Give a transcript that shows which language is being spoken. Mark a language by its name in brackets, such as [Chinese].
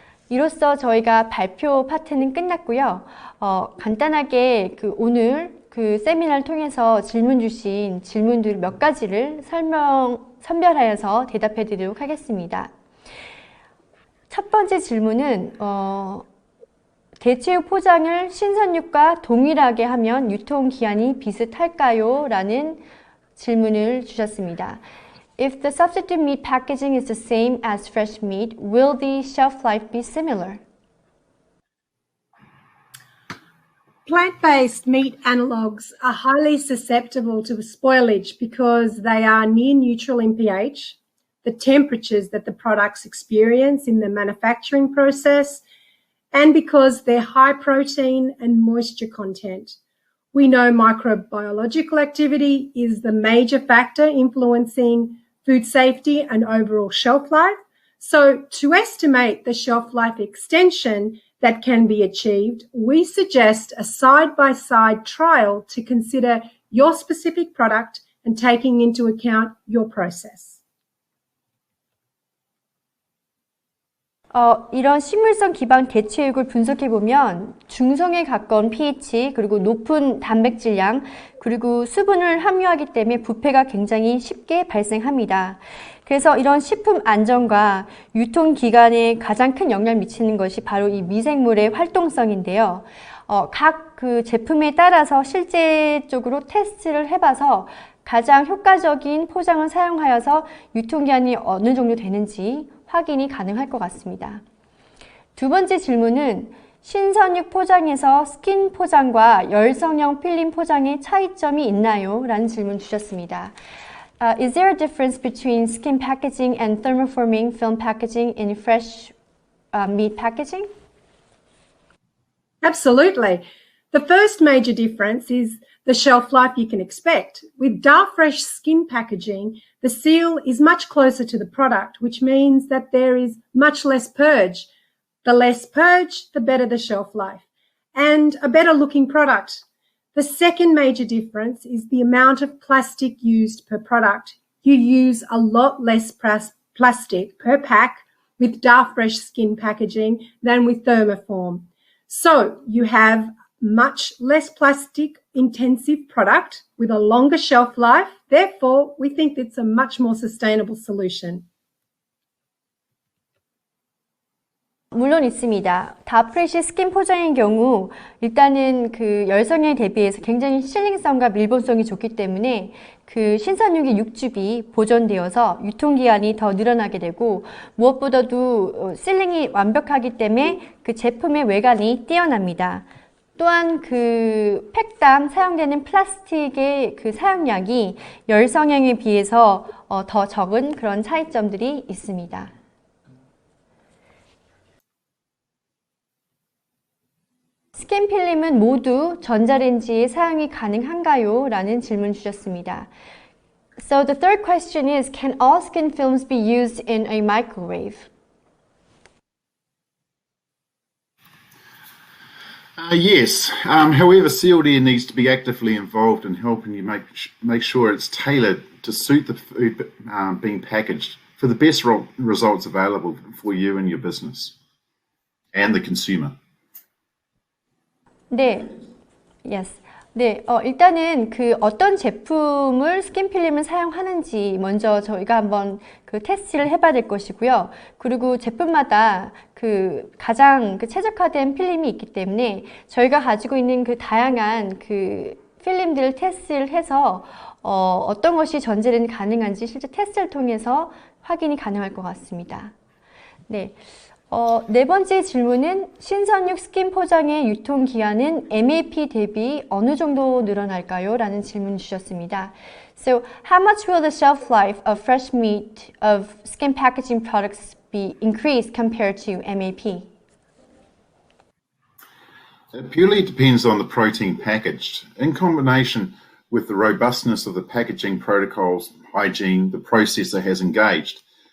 [Korean] 이로써 저희가 발표 파트는 끝났고요. 간단하게 오늘 세미나를 통해서 질문 주신 질문들 몇 가지를 선별하여서 대답해 드리도록 하겠습니다. 첫 번째 질문은 대체육 포장을 신선육과 동일하게 하면 유통기한이 비슷할까요? 라는 질문을 주셨습니다. [English] If the substitute meat packaging is the same as fresh meat, will the shelf life be similar? Plant-based meat analogues are highly susceptible to spoilage because they are near neutral in pH, the temperatures that the products experience in the manufacturing process, and because they're high protein and moisture content. We know microbiological activity is the major factor influencing food safety and overall shelf life. So to estimate the shelf life extension that can be achieved, we suggest a side-by-side trial to consider your specific product and taking into account your process. [Korean] 이런 식물성 기반 대체육을 분석해보면 중성에 가까운 pH, 그리고 높은 단백질량, 그리고 수분을 함유하기 때문에 부패가 굉장히 쉽게 발생합니다. 그래서 이런 식품 안전과 유통기간에 가장 큰 영향을 미치는 것이 바로 이 미생물의 활동성인데요. 각 그 제품에 따라서 실제적으로 테스트를 해봐서 가장 효과적인 포장을 사용하여서 유통기한이 어느 정도 되는지 확인이 가능할 것 같습니다. 두 번째 질문은 신선육 포장에서 스킨 포장과 열성형 필름 포장의 차이점이 있나요? 라는 질문 주셨습니다. [English] Is there a difference between skin packaging and thermoforming film packaging in fresh meat packaging? Absolutely. The first major difference is the shelf life you can expect. With Darfresh skin packaging, the seal is much closer to the product, which means that there is much less purge. The less purge, the better the shelf life, and a better looking product. The second major difference is the amount of plastic used per product. You use a lot less plastic per pack with Darfresh skin packaging than with Thermoform. So you have much less plastic intensive product with a longer shelf life. Therefore, we think it's a much more sustainable solution. [Korean] 물론 있습니다. 다프레쉬 스킨 포장의 경우 일단은 그 열성에 대비해서 굉장히 실링성과 밀봉성이 좋기 때문에 그 신선육의 육즙이 보존되어서 유통기한이 더 늘어나게 되고 무엇보다도 실링이 완벽하기 때문에 그 제품의 외관이 뛰어납니다. 또한 그 팩당 사용되는 플라스틱의 그 사용량이 열성형에 비해서 더 적은 그런 차이점들이 있습니다. 스킨 필름은 모두 전자레인지에 사용이 가능한가요? 라는 질문 주셨습니다. [English] So the third question is, can all skin films be used in a microwave? Yes. However, Sealed Air needs to be actively involved in helping you make sure it's tailored to suit the food being packaged for the best results available for you and your business and the consumer. [Korean] 네, [English] yes. [Korean] 네, 일단은 그 어떤 제품을 스킨 필름을 사용하는지 먼저 저희가 한번 그 테스트를 해봐야 될 것이고요. 그리고 제품마다 그 가장 그 최적화된 필름이 있기 때문에 저희가 가지고 있는 그 다양한 그 필름들을 테스트를 해서 어떤 것이 전자레인지 가능한지 실제 테스트를 통해서 확인이 가능할 것 같습니다. 네. 네 번째 질문은 신선육 스킨 포장의 유통기한은 MAP 대비 어느 정도 늘어날까요? 라는 질문 주셨습니다. [English] So, how much will the shelf life of fresh meat of skin packaging products be increased compared to MAP? It purely depends on the protein packaged. In combination with the robustness of the packaging protocols, hygiene, the processor has engaged.